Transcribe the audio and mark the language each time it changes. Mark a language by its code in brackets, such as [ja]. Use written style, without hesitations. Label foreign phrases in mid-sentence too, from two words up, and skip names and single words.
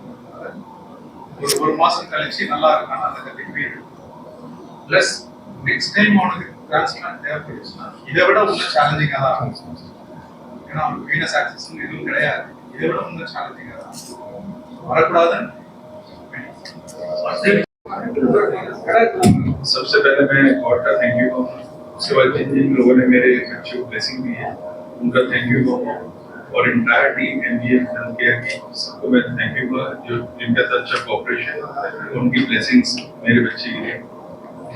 [ta] ஒரு மாசம் கழிச்சு நல்லா இருக்கான்னு அந்த கண்டிப்பா இருக்கு. பிளஸ் [en] next time [ta] அவனுக்கு டிரான்ஸ்பிளான்ட் தேவைப்படுச்சுன்னா இதை விட இன்னும் சேலஞ்சிங்கா தான் இருக்கும். ஏன்னா அவனுக்கு [en] venous access [ta] எதுவும் கிடையாது. இதை விட இன்னும் சேலஞ்சிங்கா தான் வரக்கூடாதுன்னு. [hi] सबसे पहले मैं गॉड का [en] thank you [hi] कहूँगा। उसके बाद जिन लोगों ने मेरे अच्छी ब्लेसिंग दी है उनका [en] thank you [hi] कहूँगा। और [en] entire team [hi] MGM Healthcare की सबको मैं [en] thank you [hi] कहूँगा जो जिनका अच्छा कॉपरेशन उनकी ब्लेसिंग्स मेरे बच्चे के लिए थी।